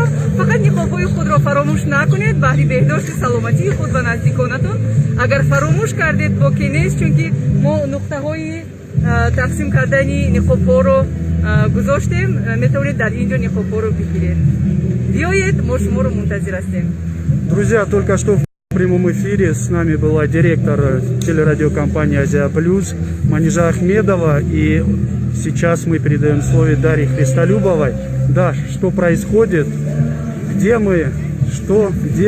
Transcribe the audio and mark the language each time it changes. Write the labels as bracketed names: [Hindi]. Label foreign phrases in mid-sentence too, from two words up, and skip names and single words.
[Persian] فقط نقاب‌های خود را فراموش نکنید برای بهداشت سلامتی خود و نزدیکانتون. اگر فراموش کردید باکی نیست، چون که ما نقطه‌های تقسیم کردن نقاب‌ها رو گذاشتیم. میتونید در اینجا نقاب‌ها رو بگیرید. بیایید، ما شما رو منتظر هستیم. [Russian] Друзья, только что в прямом эфире с нами была директор телерадиокомпании «Азия Плюс» Манижа Ахмедова. И сейчас мы передаем слово Дарье Христолюбовой. Даш, что происходит? Где мы? Что? Где?